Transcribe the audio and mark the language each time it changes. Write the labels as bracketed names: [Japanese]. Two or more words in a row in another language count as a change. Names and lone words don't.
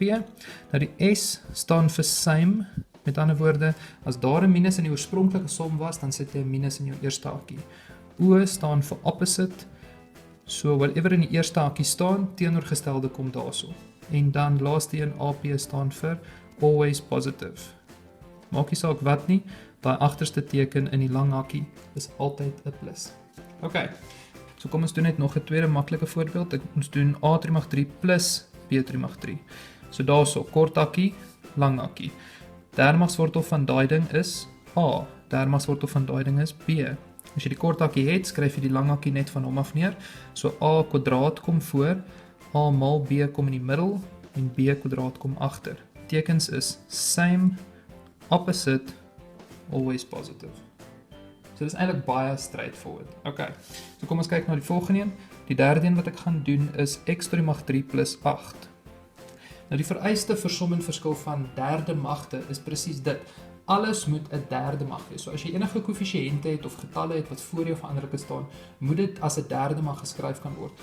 [Afrikaans] Nou die S staan vir same, met ander woorde, as daar 'n minus in die oorspronklike som was, dan sit jy 'n minus in jou eerste hakkie. O staan vir opposite, [English] so whatever [Afrikaans] in die eerste hakkie staan, teenoorgestelde kom daarso. En dan laaste een AP staan vir [English] always positive. [Afrikaans] Maak nie saak wat nie, daai agterste teken in die lang hakkie is altyd 'n plus. Ok, so kom ons doen net nog 'n tweede maklike voorbeeld. Ons doen a to die mag 3 plus b to die mag 3. So daarso, kort hakkie, lang hakkie. Derde magswortel van daai ding is a, derde magswortel van daai ding is b. As jy die kort hakkie het, skryf jy die lang hakkie net van hom af neer. So a kwadraat kom voor, a maal b kom in die middel en b kwadraat kom agter. Tekens is [English] same, opposite, always positive. [Afrikaans] So dit is eintlik baie straightforward. Ok, so kom ons kyk na die volgende een. Die derde een wat ek gaan doen is x to die mag 3 plus 8. Nou die vereiste vir som en verskil van derde magte is presies dit. Alles moet 'n derde mag wees. So as jy enige koëffisiënte het of getalle het wat voor jou veranderlike staan, moet dit as 'n derde mag geskryf kan word.